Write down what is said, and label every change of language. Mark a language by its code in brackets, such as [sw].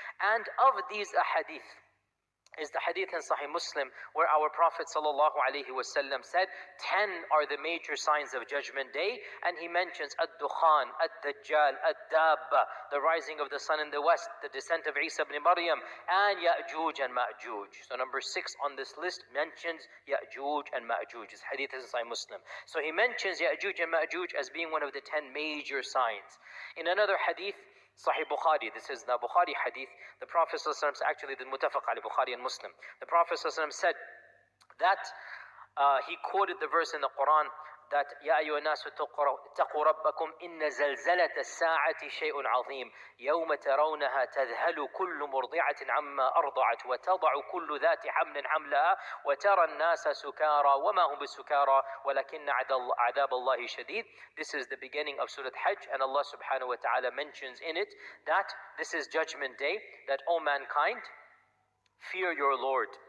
[en] And of these ahadith, is the hadith in Sahih Muslim where our Prophet ﷺ said 10 are the major signs of Judgment Day, and he mentions Ad-Dukhan, Ad-Dajjal, Ad-Dabba, the rising of the sun in the west, the descent of Isa ibn Maryam, and Ya'juj and Ma'juj. So number 6 on this list mentions Ya'juj and Ma'juj. This hadith is in Sahih Muslim. So he mentions Ya'juj and Ma'juj as being one of the 10 major signs. In another hadith, Sahih Bukhari, this is the Bukhari hadith, the Prophet ﷺ, actually the Muttafaq Ali, Bukhari and Muslim, the Prophet ﷺ said that he quoted the verse in the Quran that [ar] يا أيها الناس اتقوا ربكم إن زلزلة الساعة شيء عظيم يوم ترونها تذهل كل مرضعة عما أرضعت وتضع كل ذات حمل حملها وترى الناس سكارى وما هم بسكارى ولكن عذاب الله شديد. [en] This is the beginning of Surah Hajj, and Allah subhanahu wa ta'ala mentions in it that this is Judgment Day, that O mankind, fear your Lord.